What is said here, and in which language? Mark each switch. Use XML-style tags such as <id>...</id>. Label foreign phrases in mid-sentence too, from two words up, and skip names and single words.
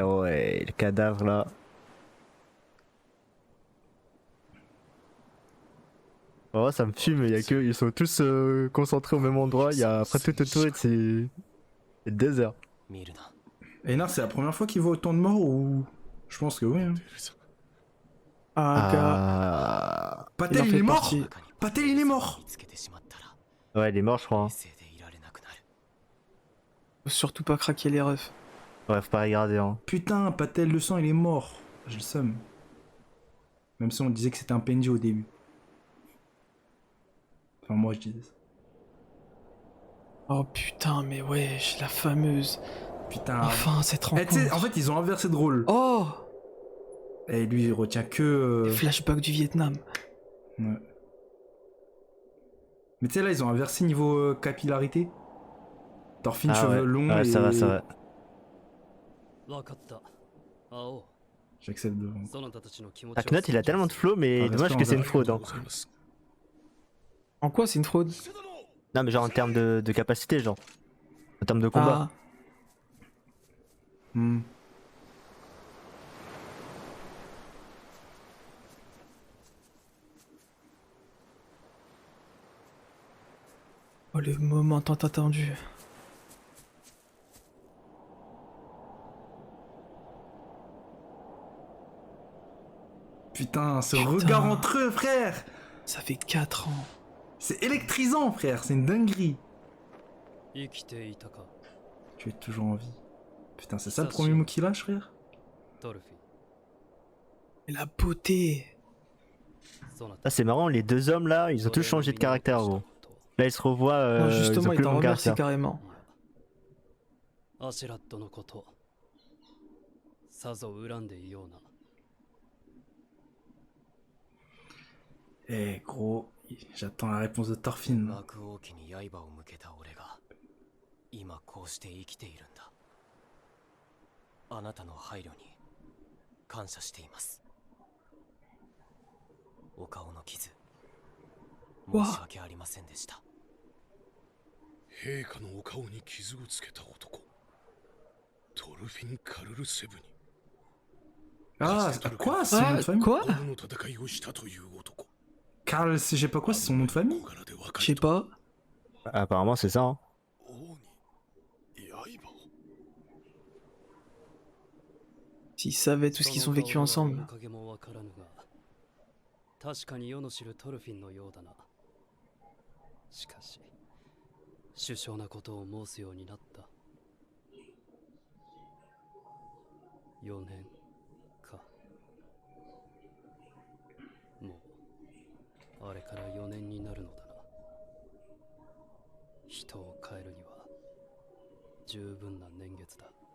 <fr>Ah ouais, le cadavre là. Oh, ça me fume, il y a que. Ils sont tous concentrés au même endroit. Il y a après tout autour, c'est le désert.</fr> <ja>見るな</ja> <fr>Einar, c'est la première fois qu'il voit autant de morts ou. Je pense que oui. Hein.</fr> <ja>出るぞ</ja> <fr>Ah, gars. Ah. Il en Patel, il fait est mort partie. Patel, il est mort</fr> <ja>見つけてしまったら</ja> <fr>Ouais, il est mort, je crois.</fr> <ja>冷静でいられなくなる</ja> <fr>Faut surtout pas craquer les refs. Ouais, faut pas regarder, hein. Putain, Patel le sang, il est mort. J'ai le seum. Même si on disait que c'était un PNJ au début. Enfin, moi je disais ça. Oh putain, mais wesh, la fameuse. Putain. Enfin, cette Eh, tu sais, rencontre. en fait, ils ont inversé de rôle. Oh, Et lui, il retient que. les flashbacks du Vietnam. Ouais. Mais tu sais, là, ils ont inversé niveau capillarité. Thorfinn, Ah cheveux ouais. longs. Ouais, et... ça va, ça va.</fr> <ja>分かった青</ja> <fr>J'accepte devant.</fr> <ja>そなたたちの気持ちを</ja> <fr>Arknot, il a tellement de flow, mais Ah, dommage respect que c'est une envers- fraude. Hein.</fr> <ja>ございます</ja> <fr>En quoi c'est une fraude? Non, mais genre en termes de capacité, genre. En termes de combat. Ah, Hmm. oh, le moment tant attendu. Putain, ce Putain. regard entre eux, frère. Ça fait 4 ans. C'est électrisant, frère. C'est une dinguerie.</fr> <ja>生きていたか</ja> <fr>Tu es toujours en vie. Putain, c'est ça le premier mot qu'il lâche, frère?</fr> <ja>トルフィン</ja> <fr>Et la beauté.</fr> <ja>そなた</ja> <fr>Ah, c'est marrant, les deux hommes là, ils ont tous changé de caractère, gros. Là, ils se revoient. Non, ils justement, ont il plus le t'en même remercie caractère. carrément.</fr> <ja>アシュラットのことさぞ恨んでいような</ja> <fr>Eh, gros, j'attends la réponse de Thorfinn.</fr> <ja>幕王家に刃を向けた俺が今こうして生きているんだあなたの配慮に感謝していますお顔の傷申し訳ありませんでした陛下のお顔に傷をつけた男トルフィン・カルルセブに</ja> <fr>Ah, quoi? C'est son nom de famille? Quoi?</fr> <ja>己の戦いをしたという男</ja> <fr>Karl, je sais pas quoi, c'est son nom de famille?</fr> <ja>小柄で若</ja> <fr>Je</fr> <ja>い</ja> <fr>sais pas. Apparemment, c'est ça. Hein.</fr> <ja>王に刃を</ja> <fr>S'ils savaient tout ce qu'ils ont vécu ensemble.</fr> <ja>影もわからぬが確かに世の知るトルフィンのようだなしかし首相なことを申すようになった4年かもうあれから4年になるのだな人を変えるには十分な年月だ</ja>